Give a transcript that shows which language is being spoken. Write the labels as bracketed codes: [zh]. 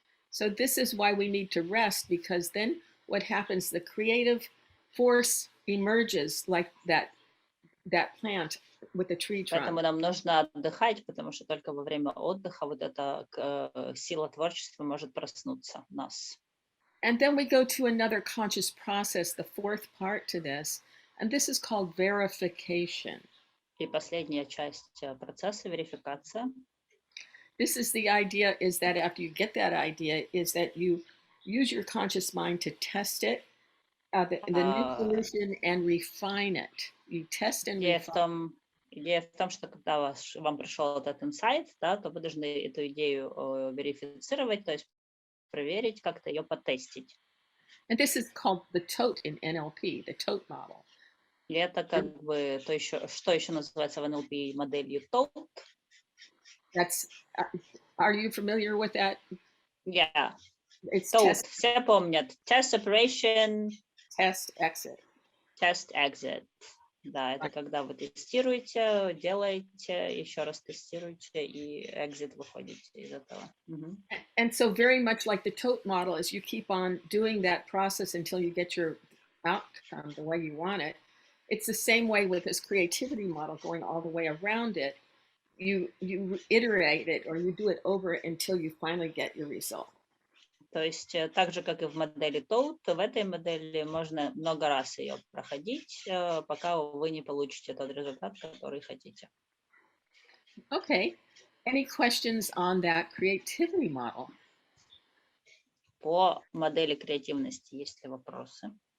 [en] So this is why we need to rest, because then what happens? The creative force emerges like that plant with the tree trunk. [ru] Поэтому нам нужно отдыхать, потому что только во время отдыха вот эта сила творчества может проснуться в нас. [en] And then we go to another conscious process, the fourth part to this, and this is called verification. [ru] И последняя часть процесса — верификация. [en] This is the idea, is that after you get that idea, is that you use your conscious mind to test it, the new solution, and refine it. You test and refine. [ru] Идея в том, что когда вам пришел этот инсайт, да, то вы должны эту идею верифицировать, то есть проверить, как-то ее потестить. [en] And this is called the tote in NLP, the tote model. [ru] И это как бы то еще, что еще называется в NLP моделью TOTE. [en] That's. Are you familiar with that? Yeah. It's TOTE. test, [ru] Все помнят. [en] Test, separation, test, exit. test, exit. [ru] Да, это когда вы тестируете, делаете, еще раз тестируете, и exit выходите из этого. [en] And so very much like the tote model is you keep on doing that process until you get your outcome the way you want it. It's the same way with this creativity model going all the way around it. You iterate it or you do it over until you finally get your result. [ru] То есть так же, как и в модели TOTE, в этой модели можно много раз ее проходить, пока вы не получите тот результат, который хотите. [en] Okay. Any questions on that creativity model? [ru] По модели креативности есть ли вопросы?